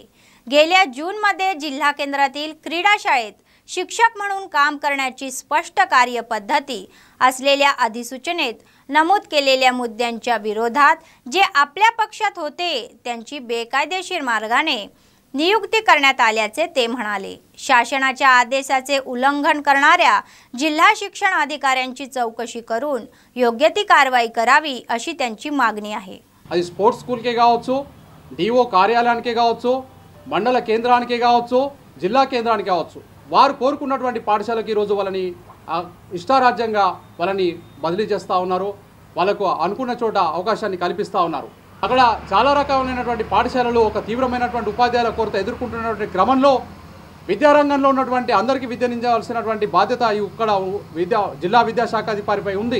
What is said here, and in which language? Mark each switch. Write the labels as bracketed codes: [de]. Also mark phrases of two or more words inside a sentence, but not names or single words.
[mr] गेल्या जूनमध्ये जिल्हा केंद्रातील क्रीडा शाळेत शिक्षक म्हणून काम करण्याची स्पष्ट कार्यपद्धती असलेल्या अधिसूचनेत नमूद केलेल्या मुद्द्यांच्या विरोधात जे आपल्या पक्षात होते त्यांची बेकायदेशीर मार्गाने नियुक्ती करण्यात आल्याचे ते म्हणाले. शासनाच्या आदेशाचे उल्लंघन करणाऱ्या जिल्हा शिक्षण अधिकाऱ्यांची चौकशी करून योग्य ती कारवाई करावी अशी त्यांची मागणी आहे. [te] అది [en] sports school [te] కావచ్చు, డిఓ కార్యాలయానికే కావచ్చు, మండల కేంద్రానికే కావచ్చు, జిల్లా కేంద్రానికి కావచ్చు, వారు కోరుకున్నటువంటి పాఠశాలకు ఈరోజు వాళ్ళని ఇష్టారాజ్యంగా వాళ్ళని బదిలీ చేస్తూ ఉన్నారు. వాళ్ళకు అనుకున్న చోట అవకాశాన్ని కల్పిస్తూ ఉన్నారు. అక్కడ చాలా రకాలైనటువంటి పాఠశాలలు ఒక తీవ్రమైనటువంటి ఉపాధ్యాయుల కొరత ఎదుర్కొంటున్నటువంటి క్రమంలో విద్యారంగంలో ఉన్నటువంటి అందరికీ విద్యనించాల్సినటువంటి బాధ్యత ఇక్కడ జిల్లా విద్యాశాఖాధికారిపై ఉంది.